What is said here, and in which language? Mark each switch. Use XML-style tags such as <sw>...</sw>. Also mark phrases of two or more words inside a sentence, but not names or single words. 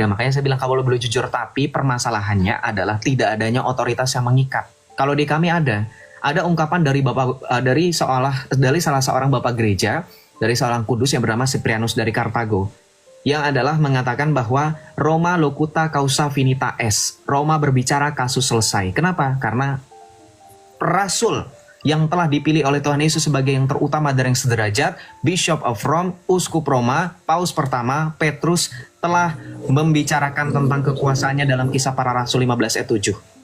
<id>Makanya saya bilang kalau boleh jujur, tapi permasalahannya adalah tidak adanya otoritas yang mengikat. Kalau di kami ada ungkapan dari salah seorang bapak gereja, dari seorang kudus yang bernama Cyprianus dari Kartago, yang adalah mengatakan bahwa</id> <la>Roma locuta causa finita est.</la> <id>Roma berbicara kasus selesai. Kenapa? Karena rasul yang telah dipilih oleh Tuhan Yesus sebagai yang terutama dan yang sederajat,</id> <en>Bishop of Rome,</en> <id>Uskup Roma, Paus pertama, Petrus, telah membicarakan tentang kekuasaannya dalam Kisah Para Rasul 15 ayat 7.</id>